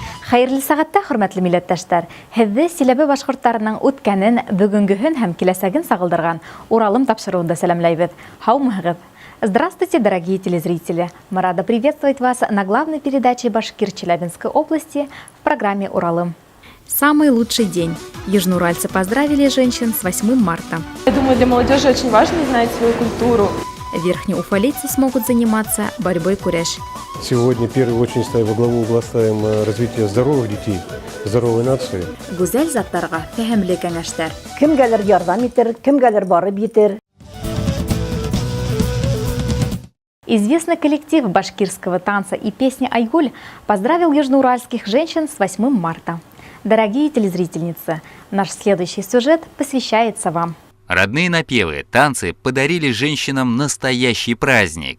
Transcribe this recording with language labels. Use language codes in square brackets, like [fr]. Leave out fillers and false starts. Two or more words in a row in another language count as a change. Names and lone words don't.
[ba] Хайырлы сағатта, хөрмәтле милләттәшләр, һеҙҙе Силәбе башҡорттарының үткәнен, бөгөнгөһөн һәм киләсәген сағылдырған Уралым тапшырыуында сәләмләйбеҙ. Һаумыһығыҙ! [ru] Здравствуйте, дорогие телезрители! Мы рады приветствовать вас на главной передаче «Башкир Челябинской области» в программе «Уралым». Самый лучший день. Южноуральцы поздравили женщин с 8 марта. Я думаю, для молодежи очень важно знать свою культуру. Верхнеуфалейцы смогут заниматься борьбой куряш. Сегодня в первую очередь во главу угла ставим развитие здоровых детей, здоровой нации. [ba] Гүзәл заттарға фәһемле кәңәштәр. [tt] Кемгәлер ярдәм итер, кемгәлер барып җитер. [ru] Известный коллектив башкирского танца и песни «Айгуль» поздравил южноуральских женщин с 8 марта. Дорогие телезрительницы, наш следующий сюжет посвящается вам. Родные напевы, танцы подарили женщинам настоящий праздник.